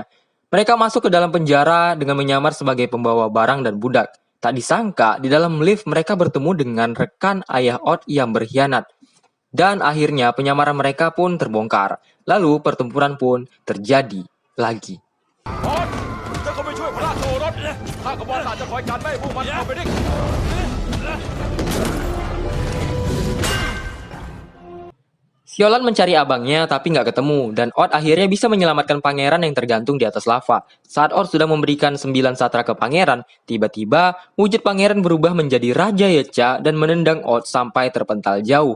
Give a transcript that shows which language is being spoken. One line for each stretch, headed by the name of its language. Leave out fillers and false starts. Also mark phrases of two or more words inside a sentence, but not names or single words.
Indonesian: Mereka masuk ke dalam penjara dengan menyamar sebagai pembawa barang dan budak. Tak disangka, di dalam lift mereka bertemu dengan rekan ayah Ot yang berkhianat. Dan akhirnya penyamaran mereka pun terbongkar. Lalu pertempuran pun terjadi lagi.
Thai: พอดเจ้าก็ไปช่วยพระราชโอรสข้ากับบอลศาสตร์จะคอยกันไม่ให้พวกมันเข้าไปได้
Indonesian: Siolan mencari abangnya tapi nggak ketemu dan Ot akhirnya bisa menyelamatkan pangeran yang tergantung di atas lava. Saat Ot sudah memberikan 9 satra ke pangeran, tiba-tiba wujud pangeran berubah menjadi Raja Yecha dan menendang Ot sampai terpental jauh.